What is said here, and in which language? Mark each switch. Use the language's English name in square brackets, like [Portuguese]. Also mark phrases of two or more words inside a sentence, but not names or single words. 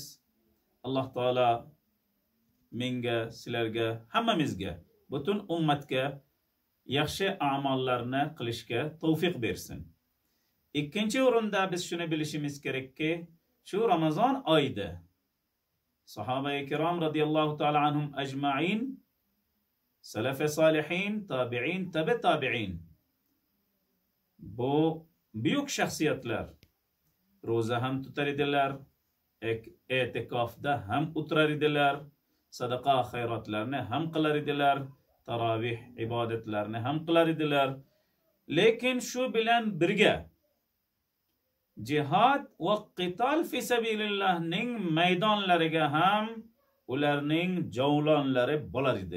[Uzbek] Alloh taolo menga, sizlarga, hammamizga, butun ummatga yaxshi amallarni qilishga tavfiq bersin. Ikkinchi o'rinda biz shuni bilishimiz kerakki, shu Ramazon oyida sahoba-i kirom [Arabic] رضي الله تعالى عنهم أجمعين, [Uzbek] salaf-i solihin, tabi'in, tabi'in bu buyuk shaxsiyatlar roza ham tutar edilar, e'tikofda ham o'tirar edilar, sadaqa xayratlarni ham qilar edilar, tarovih ibodatlarni ham qilar edilar. Lekin shu bilan birga jihad va qital fi sabilillahning maydonlariga ham ularning javlonlari bo'lar edi.